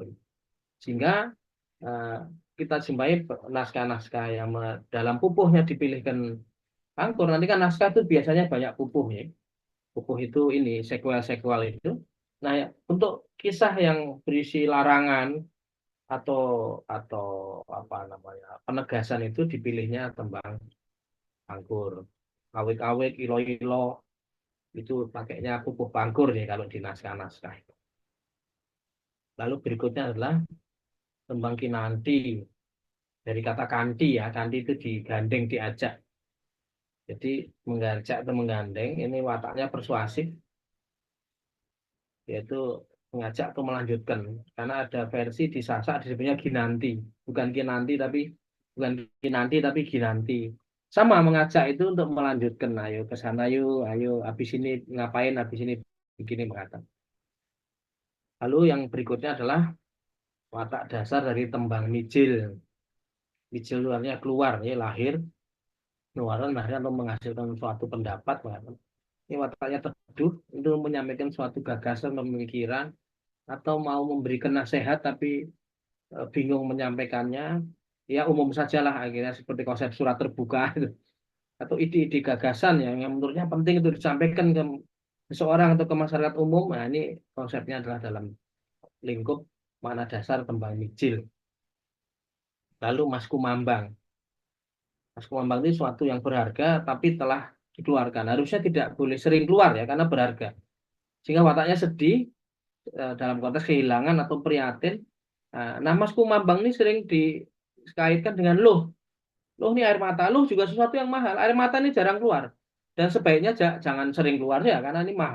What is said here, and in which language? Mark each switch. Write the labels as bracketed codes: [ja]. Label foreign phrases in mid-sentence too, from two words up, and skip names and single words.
[id] Sehingga eh, kita jumpai naskah-naskah yang dalam pupuhnya dipilihkan pangkur. Nanti kan naskah itu biasanya banyak pupuh ya. Pupuh itu ini sequel-sequel itu. Nah, ya, untuk kisah yang berisi larangan atau atau apa namanya penegasan itu dipilihnya tembang pangkur. Awik-awik, ilo-ilo itu pakainya pupuh pangkur ya kalau di naskah-naskah. Lalu berikutnya adalah tembang kinanti. Dari kata kanti ya, kanti itu digandeng, diajak. Jadi mengajak atau menggandeng ini wataknya persuasif, yaitu mengajak atau melanjutkan. Karena ada versi di Sasak disebutnya Ginanti, bukan Kinanti tapi bukan Kinanti tapi Ginanti. Sama mengajak itu untuk melanjutkan, ayo ke sana yuk, ayo habis ini ngapain, habis ini begini mengatakan. Lalu yang berikutnya adalah watak dasar dari tembang mijil. Mijil itu artinya keluar, ya lahir, keluaran lahir atau menghasilkan suatu pendapat. Ini wataknya teduh untuk menyampaikan suatu gagasan, pemikiran, atau mau memberikan nasihat tapi bingung menyampaikannya, ya umum sajalah akhirnya seperti konsep surat terbuka itu. Atau ide-ide gagasan yang menurutnya penting itu disampaikan ke seseorang atau ke masyarakat umum. Nah, ini konsepnya adalah dalam lingkup mana dasar tembang mijil. Lalu Mas Kumambang. Mas Kumambang itu suatu yang berharga tapi telah dikeluarkan. Harusnya tidak boleh sering keluar ya karena berharga. Sehingga wataknya sedih dalam konteks kehilangan atau prihatin. Nah, Mas Kumambang ini sering dikaitkan dengan loh. Loh ini air mata. Loh juga sesuatu yang mahal. Air mata ini jarang keluar. Dan sebaiknya jangan sering keluar ya karena ini mahal.